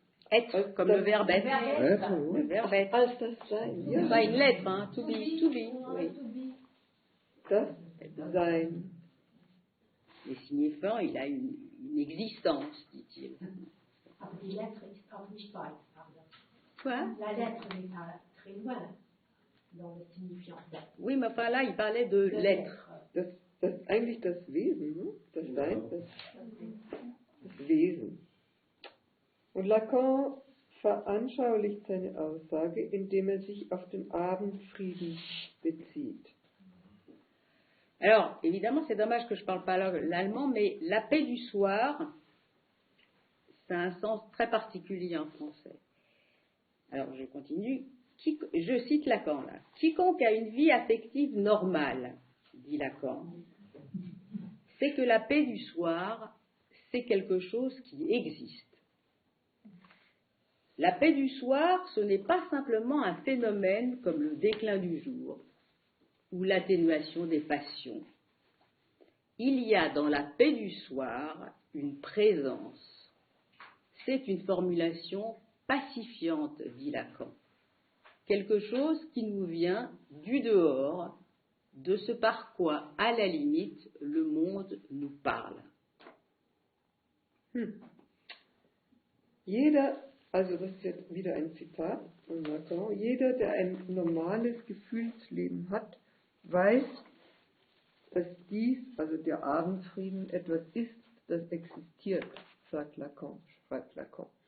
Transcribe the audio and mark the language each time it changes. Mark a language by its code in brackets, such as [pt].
[fr] Être, comme le verbe être. Être, Le verbe être. [de] Als das Sein, ja. [fr] Pas une lettre, hein. [en] To be, to be. [fr] Oui. [de] Das Sein. [fr] Mais signifiant, il a une existence, dit-il. [de] Aber die Lettre ist auch nicht weit. [fr] Quoi? La lettre n'est pas très loin dans le signifiant. Oui, mais enfin là, il parlait de l'être. [de] Das ist eigentlich das Wesen, ne? Das Sein, das Wesen. Und Lacan veranschaulicht seine Aussage, indem er sich auf den Abendfrieden bezieht. [fr] Alors, évidemment, c'est dommage que je ne parle pas l'allemand, mais la paix du soir, ça a un sens très particulier en français. Alors, je continue. Je cite Lacan là. Quiconque a une vie affective normale, dit Lacan, c'est que la paix du soir, c'est quelque chose qui existe. La paix du soir, ce n'est pas simplement un phénomène comme le déclin du jour ou l'atténuation des passions. Il y a dans la paix du soir une présence. C'est une formulation pacifiante, dit Lacan. Quelque chose qui nous vient du dehors, de ce par quoi, à la limite, le monde nous parle. [de] Jeder, also das ist jetzt wieder ein Zitat von Lacan, jeder, der ein normales Gefühlsleben hat, weiß, dass dies, also der Abendfrieden, etwas ist, das existiert, sagt Lacan, schreibt Lacan.